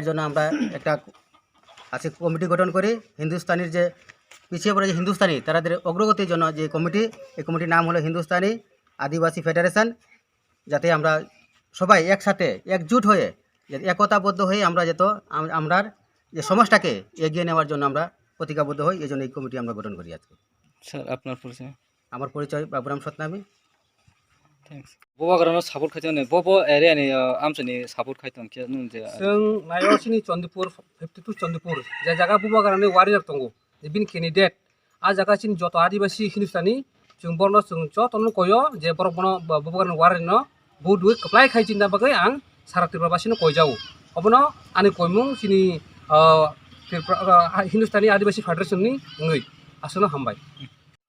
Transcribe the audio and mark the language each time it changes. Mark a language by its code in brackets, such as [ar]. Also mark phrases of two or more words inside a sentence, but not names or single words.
[bn] জন্য আমরা একটা আজকে কমিটি গঠন করি হিন্দুস্তানির যে পিছিয়ে পড়ে যে হিন্দুস্তানি তাদের অগ্রগতির জন্য যে কমিটি এই কমিটির নাম হলো হিন্দুস্তানি আদিবাসী ফেডারেশন যাতে আমরা সবাই একসাথে একজুট হয়ে একতাবদ্ধ হয়ে আমরা যেত আমরার যে সমাজটাকে এগিয়ে নেওয়ার জন্য আমরা প্রতিজ্ঞাবদ্ধ হই এই জন্য এই কমিটি আমরা গঠন করি আজকে। স্যার আপনার পরিচয় আমার পরিচয় বাবুরাম সতনামী। [trp] थैंक्स बुबागरानो सापोर्ट खाइतोने बबो एरियानि आमचनि सापोर्ट खाइतोन के नुन जे जों नायसिनि चंदीपुर 52 चंदीपुर जे जागा बुबागरानि वारियर दंगो जे बिन कैंडिडेट आ जागासिन जत आदिवासी हिंदुस्तानी जों बरनो जों जतनो कयो जे बरबनो बुबागरानि वारिनो बुद वे कप्लाय खाइचिन दा बागै आं सारा त्रिपुराबासिनो कयजाव अबनो आनि कयमुं सिनि हिंदुस्तानी आदिवासी फेडरेशननि ङै आसनो हामबाय।